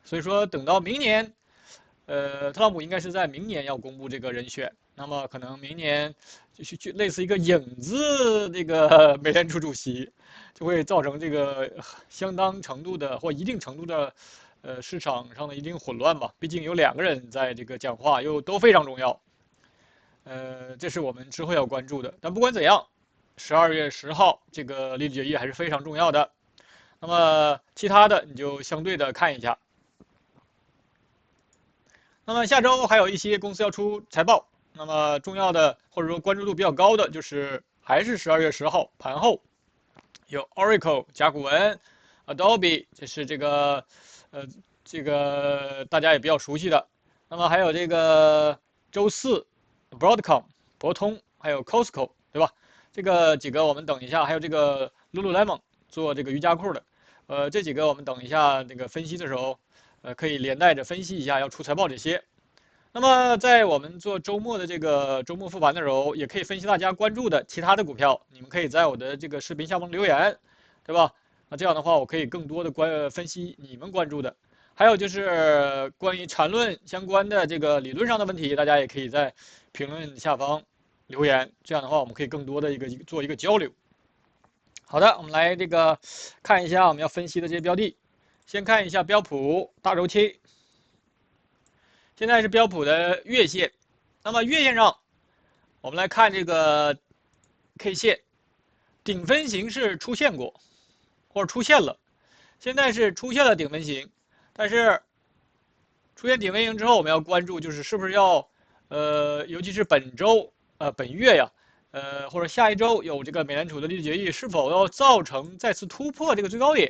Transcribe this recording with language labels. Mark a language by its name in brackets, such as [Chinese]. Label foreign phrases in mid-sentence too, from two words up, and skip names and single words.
[Chinese] 所以說等到明年，特朗普應該是在明年要公布這個人選，那麼可能明年就類似一個影子這個美聯儲主席，就會造成這個相當程度的或一定程度的市場上的一定混亂吧。畢竟有2個人在這個講話，又都非常重要。這是我們之後要關注的。但不管怎樣，12月10號這個利率決議還是非常重要的。那麼其他的你就相对的看一下。那麼下周還有一些公司要出財報，那麼重要的或者說關注度比較高的就是還是12月10號盤後有 Oracle 甲骨文、Adobe， 這是這個大家也比較熟悉的。那麼還有這個周四 Broadcom 博通，還有 Costco，對吧？這個幾個我們等一下，還有這個 Lululemon 做這個瑜伽褲的，這幾個我們等一下那個分析的時候，可以連帶着分析一下要出財報這些。那麼在我們做周末的這個周末復盤的時候，也可以分析大家關注的其他的股票，你們可以在我的这個視頻下方留言，對吧？那這樣的話，我可以更多的分析你們關注的。還有就是關於纏論相關的這個理論上的問題，大家也可以在評論下方留言，這樣的話我們可以更多的做一個交流。好的，我們來這個看一下我們要分析的這些標的。先看一下標普大周期，現在是標普的月線。那麼月線上，我们来看这个 K 線，頂分型是出現過，或者出現了，現在是出現了頂分型。但是出現頂分型之後，我們要關注就是是不是要尤其是本周本月呀，或者下一周有這個美聯儲的利率決議，是否要造成再次突破這個最高點？